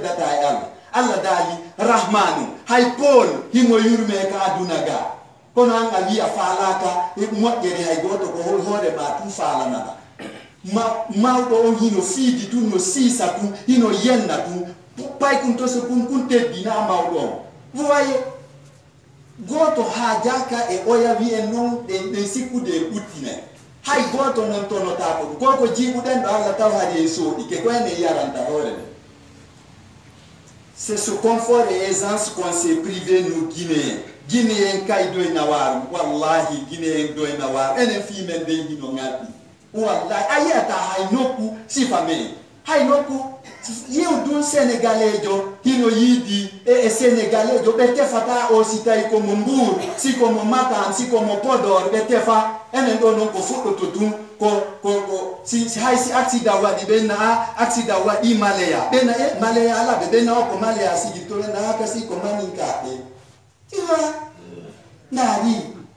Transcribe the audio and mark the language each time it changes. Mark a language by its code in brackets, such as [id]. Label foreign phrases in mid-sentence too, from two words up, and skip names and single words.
[ff] data e Allah dali rahmanu hay pol himo yurme ka aduna ga kono an ali falaka e moddere hay goto ko hore ma tun falana mawɗo on hino fiidi tun no siisa tun hino yenna tun pay kun to so kun teddina mawɗo on [fr] vous voyez [ff] goto haajaka e oya wi'en non ɗen sikkude e ɓuttine hay goto non tonota ko koko jiiɓuɗen ɗo Allah taw haade e sooɗi ke ko ene yaranta hoore ɓe. [fr] C'est ce confort et aisance qu'on s'est privé nous Guinéens. [ff] Guinéen kay doyna waaru wallahi Guinéen doyna waaru enen fimen de hino ngarɗi wallahi a yiyata hay nokku sifa men hay nokku yewdun sénégalais jo hino yiidi e sénégalais jo ɓe tefata o si tawi komo Mbour si komo Matam si komo Podor ɓe tefa enen ɗo noon ko fuɗɗoto ɗum ko si hay si accident waɗi ɓe naa accident waɗi Maleya ɓe na e Maleya ala ɓe na o ko Maleya sigirto ɓe naa kasi ko maninkaɓe tiwa ndaari